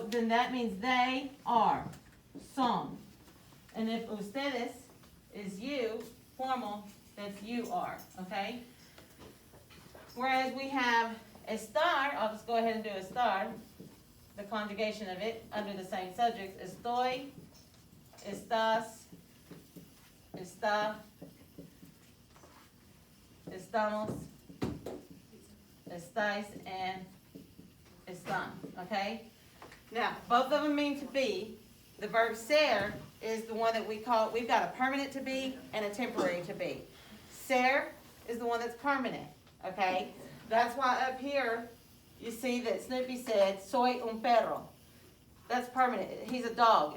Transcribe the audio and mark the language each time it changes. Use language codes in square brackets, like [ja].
[en] So then that means they are, [es] son. [en] And if ustedes is you, formal, that's you are, okay? Whereas we have estar, I'll just go ahead and do estar, the conjugation of it under the same subject. [es] Estoy, estás, está, estamos, estáis, and están, okay? [en] Now, both of them mean to be. The verb ser is the one that we call, we've got a permanent to be and a temporary to be. Ser is the one that's permanent, okay? That's why up here, you see that Snoopy said, [es] soy un perro. [en] That's permanent. He's a dog.